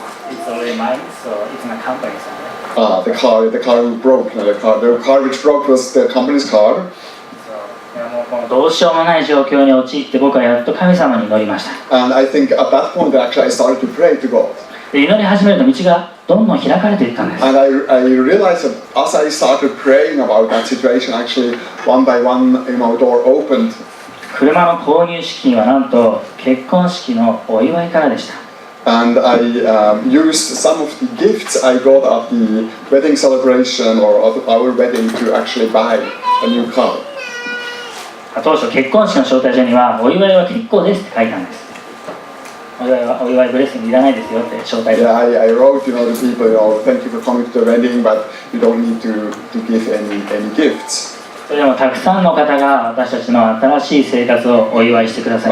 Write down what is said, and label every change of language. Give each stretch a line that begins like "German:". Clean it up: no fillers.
English: It's already mine, so it's my company's. The car broke. The car which broke was the company's car.
Japanese: もうどうしようもない状況に陥って僕はやっと神様に祈りました。
English: And I think at that point actually I started to pray to God.
Japanese: で祈り始めると道がどんどん開かれていったんです。
English: And I realized that as I started praying about that situation, actually one by one, door opened.
Japanese: 車の購入資金はなんと結婚式のお祝いからでした。
English: And I used some of the gifts I got at the wedding celebration or at our wedding to actually buy a new car.
Japanese: 当初結婚式の招待状にはお祝いは結構ですって書いたんです。お祝いブレッシングいらないですよって招待状。
English: Yeah, I wrote, to people, thank you for coming to the wedding, but you don't need to give any gifts.
Japanese: それでもたくさんの方が私たちの新しい生活をお祝いしてください